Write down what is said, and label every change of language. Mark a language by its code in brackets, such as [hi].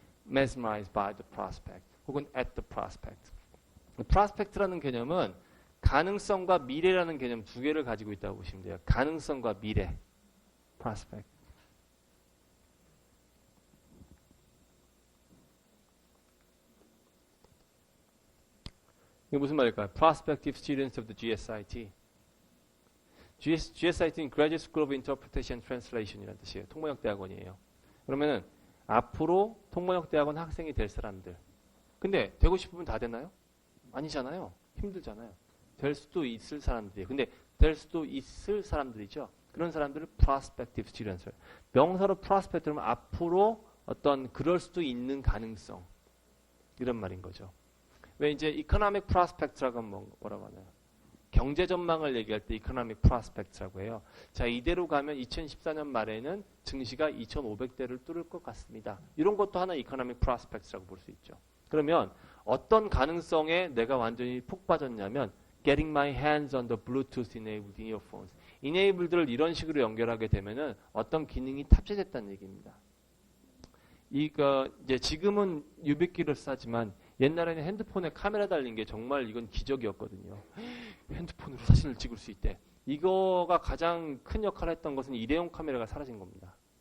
[en] mesmerized by the prospect 혹은 at the prospect. [ko] prospect라는 개념은 가능성과 미래라는 개념 두 개를 가지고 있다고 보시면 돼요. 가능성과 미래. prospect. 이게 무슨 말일까요? [en] Prospective students of the GSIT. GSIT는 Graduate School of Interpretation and Translation이라는 뜻이에요. [ko] 통번역 대학원이에요. 그러면은 앞으로 통번역 대학원 학생이 될 사람들. 근데 되고 싶으면 다 되나요? 아니잖아요. 힘들잖아요. 될 수도 있을 사람들이에요. 근데 될 수도 있을 사람들이죠. 그런 사람들을 prospective students. 명사로 prospect면 앞으로 어떤 그럴 수도 있는 가능성. 이런 말인 거죠. 왜 이제 economic prospect라고 하면 뭐라고 하나요? 경제 전망을 얘기할 때 economic prospect라고 해요. 자, 이대로 가면 2014년 말에는 증시가 2,500대를 뚫을 것 같습니다. 이런 것도 하나 economic prospect라고 볼 수 있죠. 그러면 어떤 가능성에 내가 완전히 푹 빠졌냐면 [en] getting my hands on the Bluetooth enabled earphones. [ko] enabled를 이런 식으로 연결하게 되면은 어떤 기능이 탑재됐다는 얘기입니다. 이제 지금은 ubiquitous하지만 옛날에는 핸드폰에 카메라 달린 게 정말 이건 기적이었거든요. 핸드폰으로 사진을 찍을 수 있대. 이거가 가장 큰 역할을 했던 것은 일회용 카메라가 사라진 겁니다.